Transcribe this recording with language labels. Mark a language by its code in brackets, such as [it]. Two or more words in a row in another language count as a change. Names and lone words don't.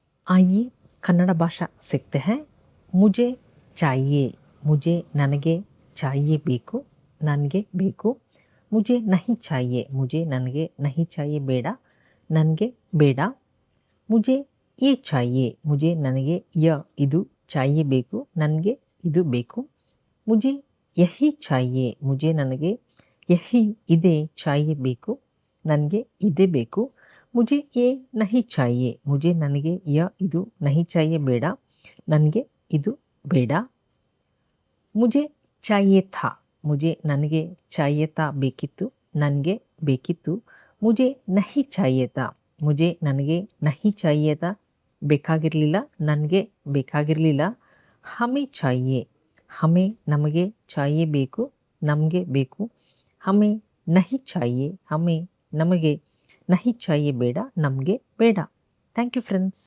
[hi] आइए कन्नड़ भाषा सीखते हैं। मुझे चाहिए, मुझे ನನಗೆ चाहिए ಬೇಕು, [kn] ನನಗೆ ಬೇಕು. [hi] मुझे नहीं चाहिए, मुझे ನನಗೆ नहीं चाहिए ಬೇಡ, [kn] ನನಗೆ ಬೇಡ. [hi] मुझे ये चाहिए, मुझे [kn] ನನಗೆ ಇದು [hi] चाहिए ಬೇಕು, [kn] ನನಗೆ ಇದು ಬೇಕು. [hi] मुझे यही चाहिए, मुझे ನನಗೆ यही ಇದೆ चाहिए ಬೇಕು, [kn] ನನಗೆ ಇದೇ ಬೇಕು. [hi] मुझे ये नहीं चाहिए, मुझे [kn] ನನಗೆ ಇದು [hi] नहीं चाहिए ಬೇಡ, [kn] ನನಗೆ ಇದು ಬೇಡ. [hi] मुझे चाहिए था, मुझे ನನಗೆ चाहिए था ಬೇಕಿತ್ತು, [kn] ನನಗೆ ಬೇಕಿತ್ತು. [hi] मुझे नहीं चाहिए था, मुझे ನನಗೆ नहीं चाहिए था ಬೇಕಾಗಿರಲಿಲ್ಲ, [kn] ನನಗೆ ಬೇಕಾಗಿರಲಿಲ್ಲ. [hi] हमें चाहिए, हमें ನಮಗೆ चाहिए ಬೇಕು, [kn] ನಮಗೆ ಬೇಕು. [hi] हमें नहीं चाहिए, हमें ನಮಗೆ नहीं चाहिए ಬೇಡ, [kn] ನಮಗೆ ಬೇಡ. [en] Thank you friends.